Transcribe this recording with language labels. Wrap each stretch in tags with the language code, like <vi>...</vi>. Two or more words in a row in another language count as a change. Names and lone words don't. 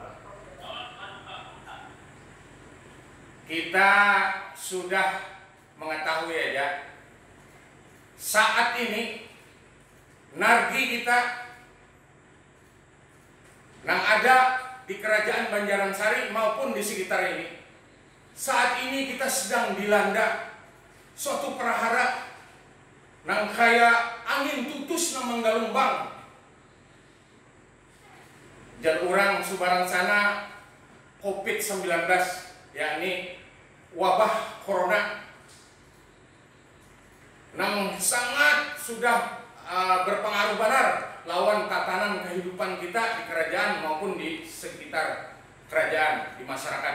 <id>Kita sudah mengetahui aja saat ini nargi kita yang ada di kerajaan Banjaran Sari maupun di sekitar ini, saat ini kita sedang dilanda suatu prahara nang kaya angin tutus nang menggalumbang.</id> <bjn>Jar urang subarang sana COVID-19,</bjn> <id>yakni wabah corona nang sangat sudah berpengaruh benar lawan tatanan kehidupan kita di kerajaan maupun di sekitar kerajaan, di masyarakat.</id>